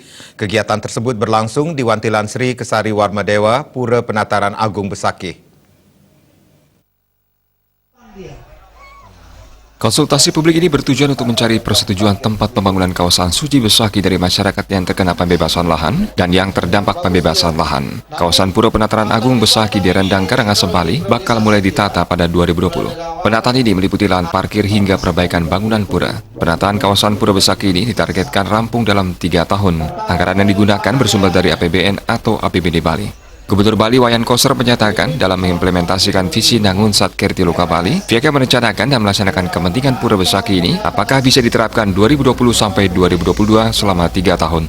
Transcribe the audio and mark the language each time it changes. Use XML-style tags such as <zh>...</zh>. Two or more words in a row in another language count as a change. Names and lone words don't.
<id>Kegiatan tersebut berlangsung di Wantilan Sri Kesari Warmadewa, Pura Penataran Agung Besaki. Konsultasi publik ini bertujuan untuk mencari persetujuan tempat pembangunan kawasan Suci Besaki dari masyarakat yang terkena pembebasan lahan dan yang terdampak pembebasan lahan. Kawasan Pura Penataran Agung Besaki di Rendang Karangasem, Bali bakal mulai ditata pada 2020. Penataan ini meliputi lahan parkir hingga perbaikan bangunan pura. Penataan kawasan Pura Besaki ini ditargetkan rampung dalam 3 tahun. Anggaran yang digunakan bersumber dari APBN atau APBD Bali. Gubernur Bali Wayan Koster menyatakan dalam mengimplementasikan visi Nangun Satkerti Loka Bali, pihaknya merencanakan dan melaksanakan kepentingan Pura Besaki ini apakah bisa diterapkan 2020 sampai 2022 selama 3 tahun.</id>